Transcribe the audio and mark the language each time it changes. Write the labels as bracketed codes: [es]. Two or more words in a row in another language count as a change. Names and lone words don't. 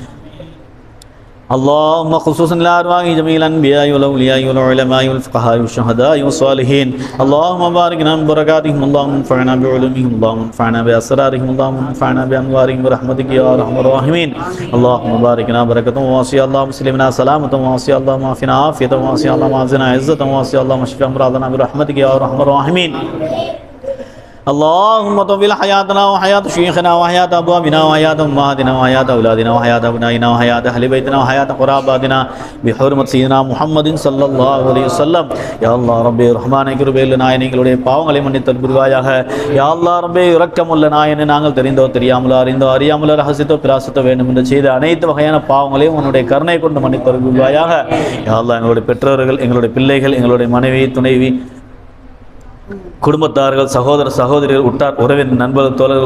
[ar] اللهم خصوصا لأرواح جميع الأنبياء والأولياء والعلماء والفقهاء والشهداء والصالحين اللهم بارك لنا ببركاتهم اللهم انفعنا بعلومهم اللهم انفعنا بأسرارهم اللهم انفعنا بأنوارهم برحمتك يا أرحم الراحمين اللهم بارك لنا بركة واسعة اللهم سلمنا سلامة واسعة اللهم عافنا عافية واسعة اللهم أعزنا عزة واسعة اللهم اشف أمراضنا برحمتك يا أرحم الراحمين اللهم طول حياتنا وحياة شيخنا وحياة أبوابنا وحياة أمهاتنا وحياة أولادنا وحياة أبنائنا وحياة أهل بيتنا وحياة قراباتنا بحرمة سيدنا محمد صلى الله عليه وسلم يا الله ربي رحمن [ta] கிருபையுள்ள நாயனே எங்களுடைய பாவங்களை மன்னித்தல் புரிவாயாக யா அல்லாஹ் ரப்பே இரக்கமுள்ள நாயனே நாங்கள் தெரிந்தோ தெரியாமலோ அறிந்தோ அறியாமலோ ரகசியத்தோ பிராசத்தோ வேண்டும் என்று செய்த அனைத்து வகையான பாவங்களையும் உன்னுடைய கருணை கொண்டு மன்னித்தல் புரிவாயாக யா அல்லாஹ் எங்களுடைய பெற்றோர்கள் எங்களுடைய பிள்ளைகள் எங்களுடைய மனைவி துணைவி குடும்பத்தார்கள் சகோதர சகோதரிகள் உட்டார் உறவின் நண்பர்கள் தோழர்கள்